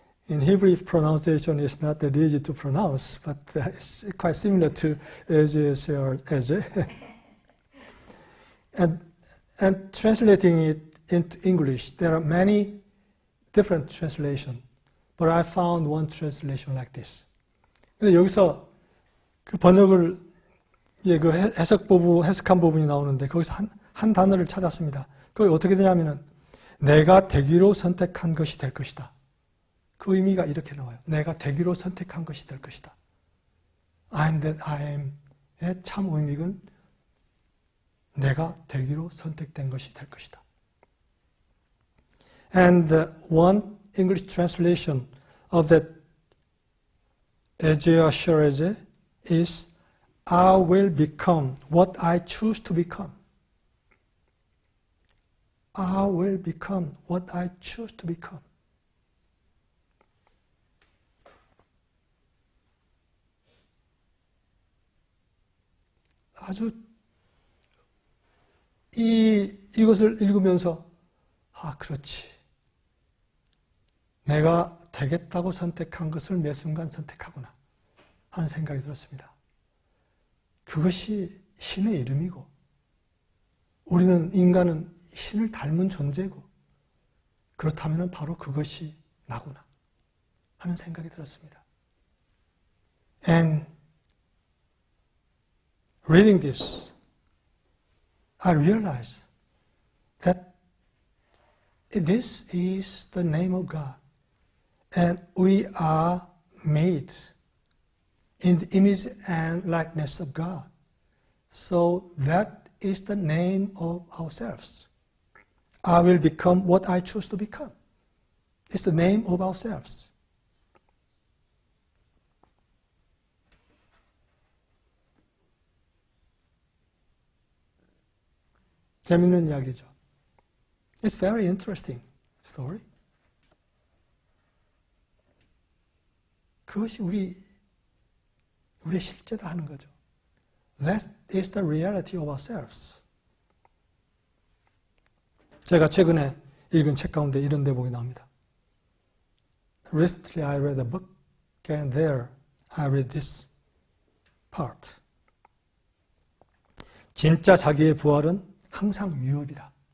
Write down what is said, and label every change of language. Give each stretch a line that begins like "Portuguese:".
English: In Hebrew pronunciation is not that easy to pronounce, but it's quite similar to 에제셔레제. And translating it into English, there are many different translations, but I found one translation like this.
Korean: 근데 여기서 그 번역을 그 해석한 부분이 나오는데 거기서 한 단어를 찾았습니다. 그게 어떻게 되냐면은 내가 되기로 선택한 것이 될 것이다. 그 의미가 이렇게 나와요. 내가 되기로 선택한 것이 될 것이다.
English: I am that I am
Korean: 의 참 의미는 내가 되기로 선택된 것이 될 것이다.
English: And one English translation of that 에제아셔레제 is I will become what I choose to become. I will become what I choose to become.
Korean: 아주 이것을 읽으면서 그렇지. 내가 되겠다고 선택한 것을 매 순간 선택하구나 하는 생각이 들었습니다. 그것이 신의 이름이고 우리는 인간은 신을 닮은 존재고 그렇다면 바로 그것이 나구나 하는 생각이 들었습니다.
English: And reading this, I realized that this is the name of God. And we are made in the image and likeness of God. So that is the name of ourselves. I will become what I choose to become. It's the name of ourselves.
Korean: 재밌는 이야기죠.
English: It's very interesting story.
Korean: 그것이 우리의 실제다 하는 거죠.
English: That is the reality of ourselves.
Korean: 제가 최근에 읽은 책 가운데 이런 대목이 나옵니다.
English: Recently I read a book and there I read this part.
Korean: 진짜 자기의 부활은 항상 위협이다.